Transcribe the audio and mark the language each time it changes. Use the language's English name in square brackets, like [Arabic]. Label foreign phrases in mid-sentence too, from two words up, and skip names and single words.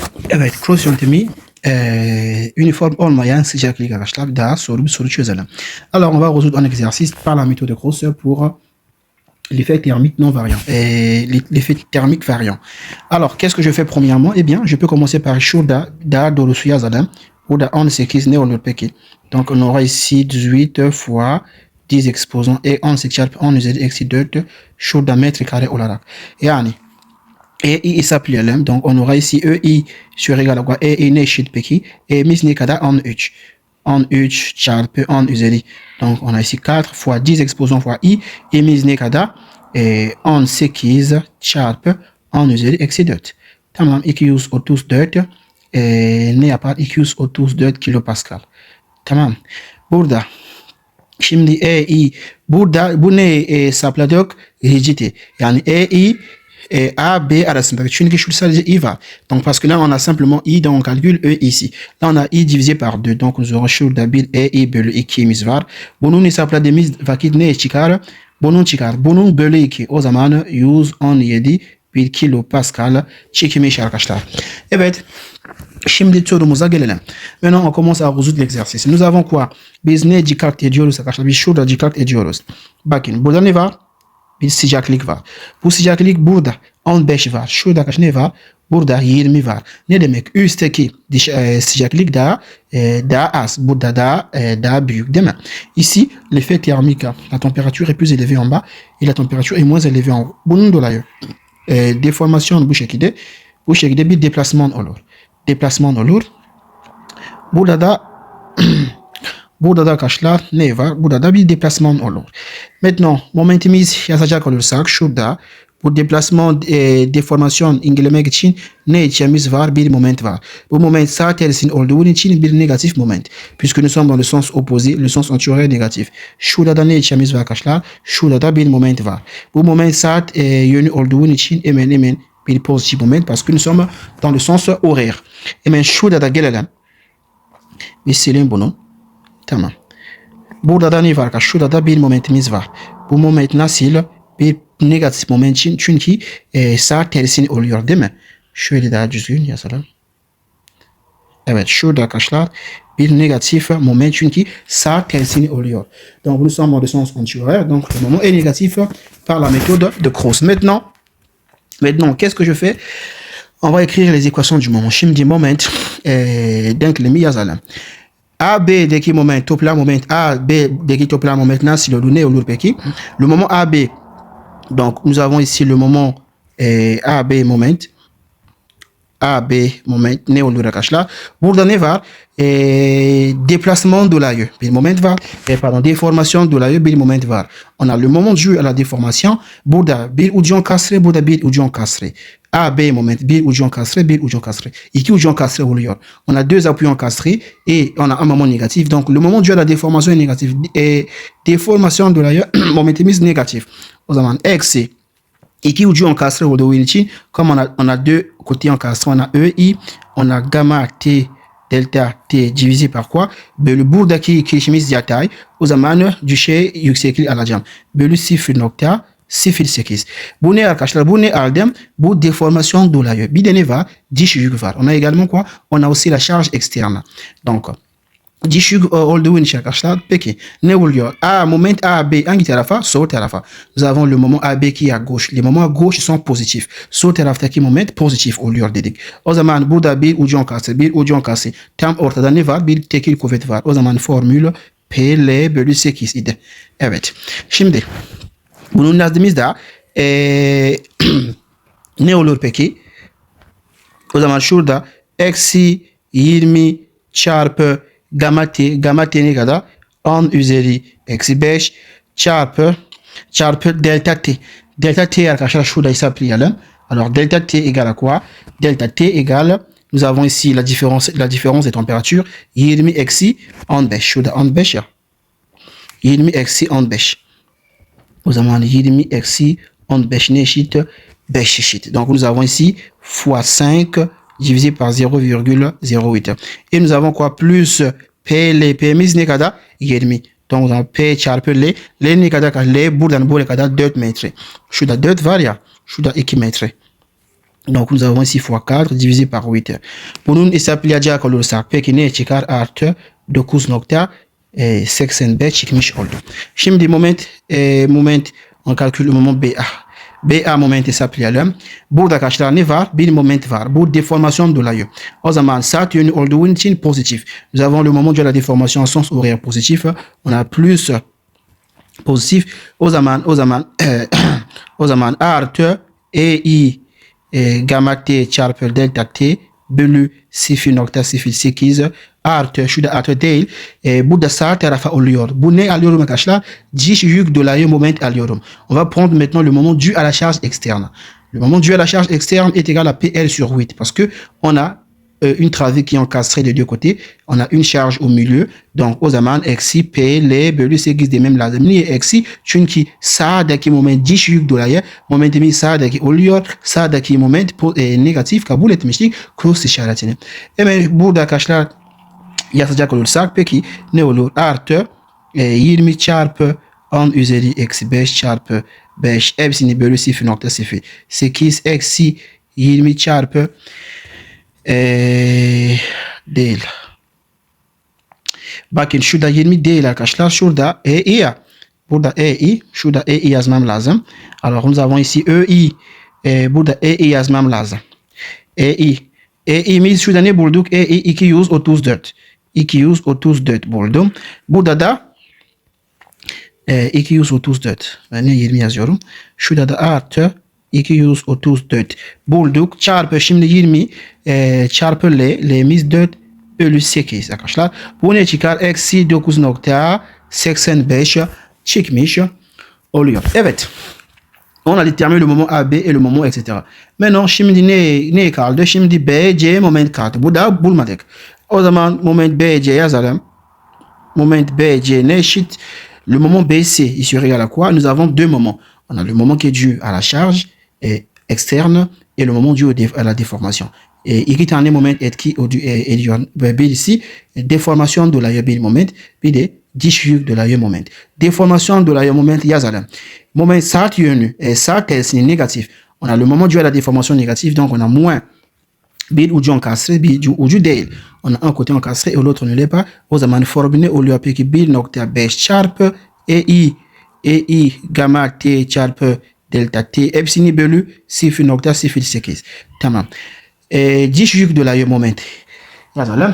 [Turkish] Evet, cross yöntemi uniforme olmayan sıcaklık arkadaşlar daha soru bir soru çözelim. [French] Alors, on va résoudre un exercice par la méthode de Cross pour l'effet thermique non variant, l'effet thermique variant. Alors, qu'est-ce que je fais premièrement? Eh bien, je peux commencer par [Turkish] şurada daha doğrusu yazalım. Burada 18 ne olur peki? [French] Donc, on aura ici 18 fois 10 exposants et [Turkish] 18 çarpı 10 üzeri eksi 4 şurada metrekare olarak. Yani EI hesaplayalım. [French] Donc, on aura ici EI sur égal à quoi? [Turkish] EI ne eşit peki? E'miz ne kadar? 13. 13 çarpı 10 üzeri. [French] Donc, on a ici 4 fois 10 exposants fois I. [Turkish] E'miz ne kadar? 18 çarpı 10 üzeri eksi 4. Tamam, 234 ne yapar? 234 kilopascal. Tamam. Burada şimdi EI burada bu ne hesapladık? Rigidite. Yani EI A, B arasında. Çünkü şu sadece I var. [French] Donc, parce que là, on a simplement I, donc on calcule E ici. Là, on a I divisé par 2. Donc, nous aurons [Turkish] şurada bir EI bölü 2'miz var. Bunun hesapladığımız vakit ne çıkar? Bunun çıkar. Bunun bölü 2. O zaman 117 bir kilopascal çekilmiş arkadaşlar. Evet. Şimdi sorumuza gelelim. [French] Maintenant, on commence à résoudre l'exercice. Nous avons quoi? [Turkish] Biz ne dikkat ediyoruz arkadaşlar? Biz şurada dikkat ediyoruz. Bakın, burada ne var? Bir sıcaklık var. Bu sıcaklık burada 15 var. Şurada kaç ne var? Burada 20 var. Ne demek? Üstteki sıcaklık daha az. Burada daha büyük değil mi? [French] Ici, l'effet thermique, la température est plus élevée en bas et la température est moins élevée en haut. [Turkish] Bunun dolayı deformasyon bu şekilde bir deplasman olur. Burada da arkadaşlar ne var? Burada da bir deplasman olur. Maintenant, momentimiz yazacak olursak şurada bu deplasman deformasyon incelemek için ne içimiz var? Bir moment var. Bu moment sağ tersinin olduğu için bir negatif moment. [French] Puisque nous sommes dans le sens opposé, le sens antérieur négatif. [Turkish] Şurada da ne içimiz var arkadaşlar? Şurada da bir moment var. Bu moment sağ yönü olduğu için hemen bir pozitif moment [French] parce que nous sommes dans le sens horaire. [Turkish] Hemen şurada da gelelim. Bir silin bunu. Tamam. Burada da ne var? Şurada da bir momentimiz var. Bu moment nasıl? Bir negatif moment için. Çünkü sağ tersini oluyor değil mi? Şöyle daha düzgün yazalım. Evet, şurada arkadaşlar bir negatif moment çünkü sağ tersini oluyor. [French] Donc nous sommes dans le sens antérieur. Donc le moment est négatif par la méthode de Cross. Maintenant, qu'est-ce que je fais? On va écrire les équations du moment. [Turkish] Şimdi moment denklemi yazalım. AB'deki moment, toplam moment, AB'deki toplam moment nasıl olur? Ne olur peki? [French] Le moment AB. Donc, nous avons ici le moment AB moment. [Turkish] AB moment ne olur arkadaşlar? Burada ne var? Déplacement dolayı bir moment var. Déformation dolayı bir moment var. [French] On a le moment dû à la déformation. [Turkish] Burada bir ucu kasre, burada bir ucu kasre. AB moment, bir ucu kasre, bir ucu kasre. İki ucu kasre oluyor. [French] On a deux appuis castrés et on a un moment négatif. Donc, le moment dû à la déformation est négatif. [Turkish] Déformation dolayı momentimiz négatif. O zaman eksi iki ucu encastré olduğu için, [French] comme on a deux côtés encastrés, on a EI, on a gamma T delta T divisé par quoi? [Turkish] Bölü buradaki kirişimiz yatay. O zaman düşey yükseklik alacağım. Bölü 0.08. Bu ne arkadaşlar? Bu ne aldım? Bu deformasyon dolayı. Bir de ne var? Diş yük var. [French] On a également quoi? On a aussi la charge externe. Donc, [Turkish] diş yük olduğu için arkadaşlar. Peki ne oluyor? Moment AB hangi tarafa? Sol tarafa. [French] Nous avons le moment AB qui est à gauche. Les moments à gauche sont positifs. [Turkish] Sol taraftaki moment pozitif oluyor dedik. O zaman burada bir ucu kasre, bir ucu kasre. Tam ortada ne var? Bir tekil kuvvet var. O zaman formül PL bölü 8 idi. Evet. Şimdi bunun yazdığımızda ne olur peki? O zaman şurada eksi 20 çarpı gamma t ne kadar? 10 üzeri eksi 5 çarpı delta t. Delta t arkadaşlar şurada hesaplayalım. [French] Alors delta t égale à quoi? Delta t égale, nous avons ici la différence des températures 20 eksi 15. [Turkish] Şurada 15 ya. 20 eksi 15. O zaman 20 eksi 15 ne eşit? 5 eşit. [French] Donc nous avons ici fois 5 divisé par 0,08. Et nous avons quoi? Plus PL. [Turkish] P'miz ne kadar? [French] 20. Donc nous avons P çarpı L. L [Turkish] ne kadar? L buradan buraya kadar 4 metre. Şurada 4 var ya. Şurada 2 metre. [French] Donc, nous avons ici fois 4 divisé par 8. Pour nous, [Turkish] hesaplayacağı olursak, peki ne çıkar? Artı 9.85 çıkmış oldu. [French] Şimdi moment on calcule moment BA. [Turkish] BA moment hesaplayalım. Burada arkadaşlar ne var? Bir moment var. Bu deformasyon dolayı. O zaman saat yönü olduğu için pozitif. [French] Nous avons le moment de la déformation en sens horaire positif. On a plus pozitif. [Turkish] O zaman artı EI gamma t çarpı delta t bölü 0.08 artı şurada artı değil. Burada sağ tarafa oluyor. Bu ne alıyorum arkadaşlar? Diş yük dolayı moment alıyorum. [French] On va prendre maintenant le moment dû à la charge externe. Le moment dû à la charge externe est égal à PL sur 8 parce que on a une travée qui est encastrée de deux côtés. On a une charge au milieu. Donc, [Turkish] o zaman eksi PL bölü 8 demem lazım. Niye eksi? Çünkü sağdaki moment diş yük dolayı momentimi sağdaki oluyor. Sağdaki moment negatif kabul etmiştik. Cross işaretini. Hemen burada arkadaşlar yazacak olursak peki ne olur? Artı 20 çarpı 10 üzeri eksi 5 çarpı 5 hepsini bölü 0.08 eksi 20 çarpı değil. Bakın şurada 20 değil arkadaşlar. Şurada EI ya. Burada EI. Şurada EI yazmam lazım. [French] Alors nous avons ici EI. [Turkish] Burada EI yazmam lazım. EI. EI'miz şurada ne bulduk? EI 234. 234 buldum. Burada da 234. Ben ne 20 yazıyorum. Şurada da artı 234 bulduk. Çarpı şimdi 20 çarpı L'miz 4 bölü 8 arkadaşlar. Bu ne çıkar? Eksi 9.85 çıkmış oluyor. Evet. [French] On a déterminé le moment AB et le moment etc. [Turkish] Maintenant şimdi ne kaldı? Şimdi BC moment kaldı. Bu da bulmadık. O zaman moment BC yazalım. Moment BC ne eşit? [French] Le moment BC, il serait égal à quoi? Nous avons deux moments. On a le moment qui est dû à la charge externe et le moment dû à la déformation. [Turkish] Et iki tane moment etki ediyor. Birisi deformasyon dolayı bir moment, bir de diş yük dolayı moment. Deformasyon dolayı moment yazalım. Moment saat yönü, saat tersine négatif. [French] On a le moment dû à la déformation négative, donc on a moins [Turkish] bir ucu encastré, bir ucu değil. [French] On a un côté encastré et l'autre ne l'est pas. [Turkish] O zaman formülü oluyor peki 1.5 çarpı EI gamma t çarpı delta t hepsini bölü 0.08. Tamam. Diş yük dolayı moment. Yazalım.